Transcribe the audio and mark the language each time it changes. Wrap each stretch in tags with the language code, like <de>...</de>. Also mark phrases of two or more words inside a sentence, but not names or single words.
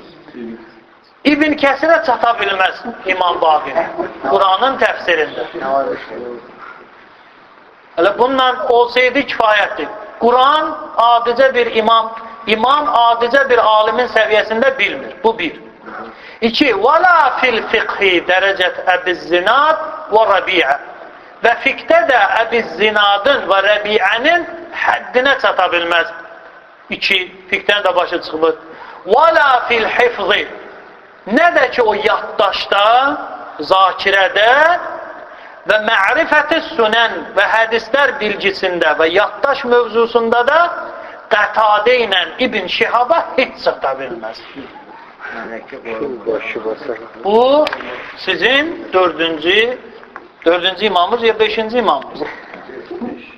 <az>İbn Kəsirə çata bilməz İmam Baqir Qur'anın təfsirində. Hələ bununla olsaydı kifayətdir. Qur'an adicə bir İmam adicə bir alimin səviyyəsində bilmir. Bu bir. 2.</az> <ar>وَلَا فِي الْفِقْهِ دَرَجَةِ أَبِي الزِّنَادِ وَرَبِيعَ.</ar> <az>Və fiqdə də Əbi Zinadın və Rəbiənin həddinə çata bilməz. 2. Fiqdən də başı çıxılır.</az> <ar>وَلَا فِي الْحِفْظِ.</ar> <az>Nə də ki o yaddaşda, zakirədə və mərifəti sünən və hədislər bilgisində və yaddaş mövzusunda da Qətadə ilə İbn Şihaba heç çata bilməz. Bu sizin dördüncü imamınız ya beşinci imamınız.</az>